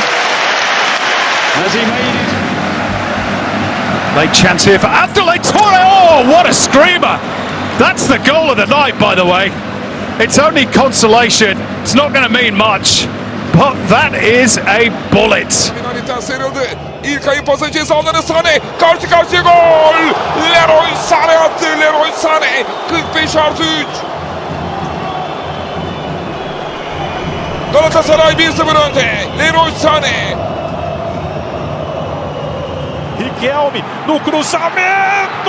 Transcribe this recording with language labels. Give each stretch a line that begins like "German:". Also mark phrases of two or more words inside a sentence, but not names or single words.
English: As he made it. Late chance here for Abdoulaye Touré. Oh, what a screamer! That's the goal of the night, by the way. It's only consolation. It's not going to mean much, but that is a bullet.
Turkish: İlk ayın pası cezaları Sané. Karşı karşıya gol. Leroy Sané attı. Leroy Sané. 45+3. Galatasaray 1-0 önde. Leroy Sané.
Portuguese: Riquelme no cruzamento!